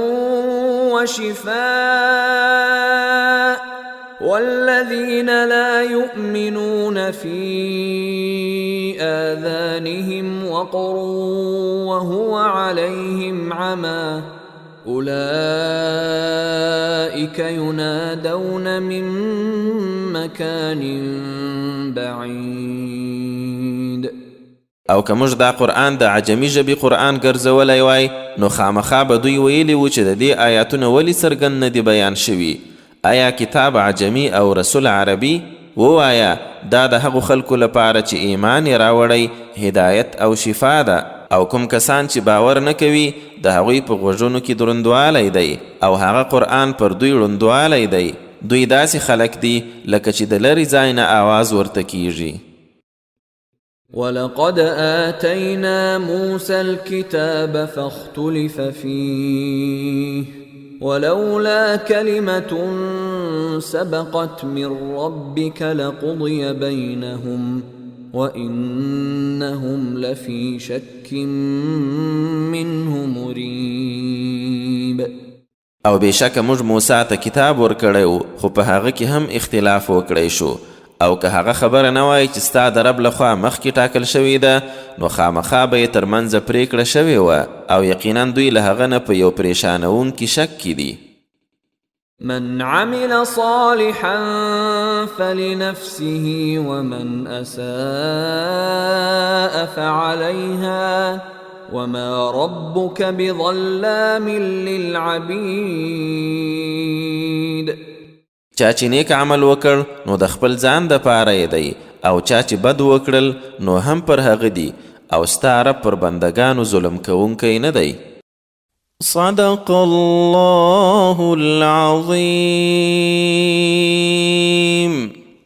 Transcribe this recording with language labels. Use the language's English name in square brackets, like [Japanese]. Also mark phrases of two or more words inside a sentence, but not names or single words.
[Arabic] وشفاء والذين لا يؤمنون في آذانهم وقر وهو عليهم عمى أولئك ينادون من مكان بعيد. [Pashto] او که موږ دا قرآن د عجمی ژبې قرآن ګرځولی وای نو خامخا به دوی ویلي و چې د دې آیاتونه ولې څرګند نه دي بیان شوي. آیا کتاب عجمی او رسول عربي؟ ووایه دا د هغو خلکو لپاره چې ایمان یې راوړی هدایت او شفا ده، او کوم کسان چې باور نه کوي د هغوی په غوږونو کې دروندوالی دی او هغه قرآن پر دوی ړوندوالی دی. دوی داسې خلک دي لکه چې د لرې ځای نه آواز ورته کیږي. [Arabic] ولقد آتينا موسى الكتاب فاختلف فيه ولولا كلمة سبقت من ربك لقضي بينهم وإنهم لفي شك منه مريب. [Pashto] او بېشکه موږ موسی ته کتاب ورکړی و خو په هغه کې هم اختلاف وکړی شو، او که هغه خبره نه وای چې ستا د رب لخوا مخکې ټاکل شوې ده نو خامخا به یې تر منځه پرېکړه شوې وه، او یقینا دوی له هغه نه په یو پریشانوونکي شک کې دي. [Arabic] من عمل صالحا فلنفسه ومن أساء فعليها وما ربك بظلام للعبيد. [Pashto] چا چې نیک عمل وکړ نو د خپل ځان د پاره دی، او چا چې بد وکړل نو هم پر هغه دی، او ستا رب پر بندگانو ظلم کوونکی نه دی. [Arabic] صدق الله العظیم.